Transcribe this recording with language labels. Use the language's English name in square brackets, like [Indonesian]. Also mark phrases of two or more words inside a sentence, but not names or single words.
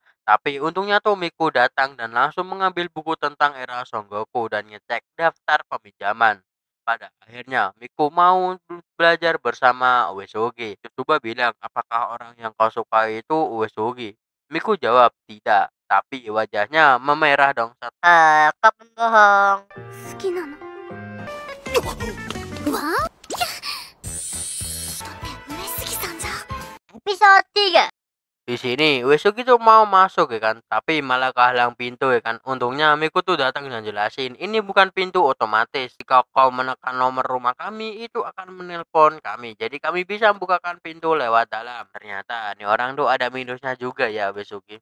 [Indonesian] Tapi untungnya tuh Miku datang dan langsung mengambil buku tentang era Son Goku dan ngecek daftar peminjaman. Pada akhirnya, Miku mau belajar bersama Uesugi. Yosuba bilang, apakah orang yang kau suka itu Uesugi? Miku jawab, tidak. Tapi wajahnya memerah dong. Kau pembohong. [Japanese] 好きなのわあだって上杉さんじゃ [Indonesian] Episode 3. Di sini Uesugi tuh mau masuk ya kan, tapi malah kehalang pintu ya kan. Untungnya Miku tuh datang dan jelasin, ini bukan pintu otomatis. Jika kau menekan nomor rumah kami, itu akan menelpon kami. Jadi kami bisa membukakan pintu lewat dalam. Ternyata nih orang tuh ada minusnya juga ya Uesugi.